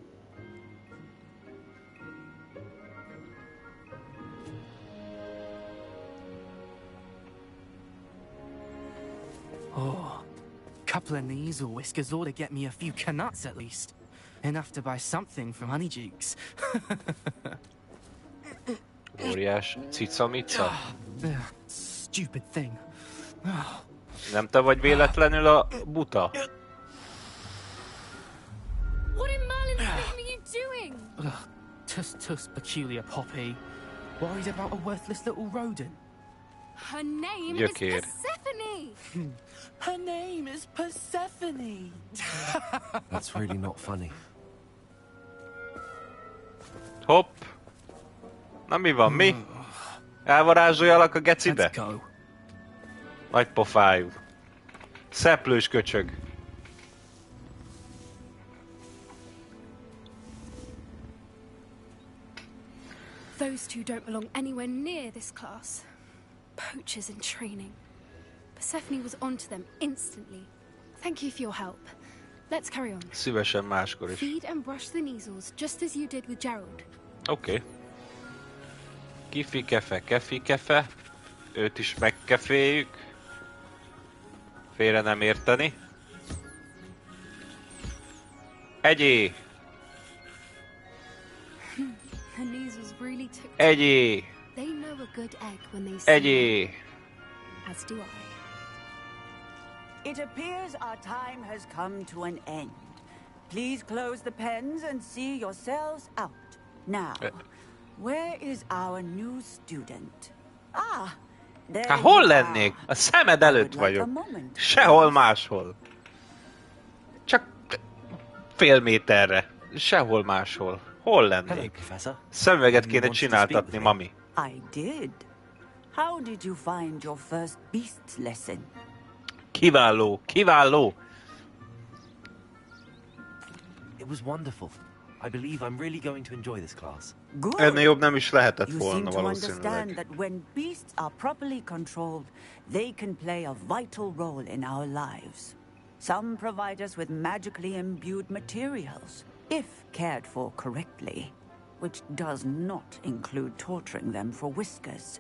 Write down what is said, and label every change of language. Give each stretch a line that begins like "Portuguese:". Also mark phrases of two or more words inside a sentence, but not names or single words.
English: Oh, couple of Neasel whiskers ought to get me a few canuts at least. Enough to buy something from Honeydukes.
Hungarian: Óriás cica-mica.
English: Stupid thing.
Hungarian: Nem te vagy véletlenül a buta?
English: What in Merlin's name are you doing? Tuss, peculiar poppy. Worried about a worthless little rodent. Her name Your is kid. Persephone. Her name is Persephone. That's really not funny.
Hungarian: Hopp! Na mi van, mi? Elvarázsoljalak a gecibe?
English: Let's go.
Hungarian: Nagy pofájú. Szeplős köcsög.
English: Those two don't belong anywhere near this class. Poachers in training. Persephone was onto them instantly. Thank you for your help. Let's carry on.
Hungarian: Szívesen máskor is.
English: Feed and brush the Neasels, just as you did with Gerald.
Hungarian: Oké. Kifi kefe, kefi kefe. Őt is megkeféljük. Félre nem érteni. Egyé!
English: The Neasels really took.
Hungarian: Egyé!
English: They know a good egg when they see
Hungarian: Egyé!
English: one, as do I. It appears our time has come to an end. Please close the pens and see yourselves out. Now, where is our new student? Ah, there
Hungarian: Hát hol
English: you
Hungarian: lennék?
English: are.
Hungarian: A szemed előtt
English: I would like a
Hungarian: vagyok.
English: moment.
Hungarian: Sehol máshol. Csak fél méterre. Sehol máshol. Hol
English: Hello,
Hungarian: lennék?
English: Professor.
Hungarian: Szemüveget
English: You
Hungarian: kéne
English: wanted to
Hungarian: csináltatni,
English: speak with me?
Hungarian: mami.
English: I did. How did you find your first beasts lesson?
Hungarian: Kiváló, kiváló!
English: It was wonderful. I believe I'm really going to enjoy this class. Good.
Hungarian: Ennél jobb nem is lehetett
English: You seem
Hungarian: volna
English: to understand
Hungarian: valószínűleg.
English: that when beasts are properly controlled, they can play a vital role in our lives. Some provide us with magically imbued materials, if cared for correctly, which does not include torturing them for whiskers.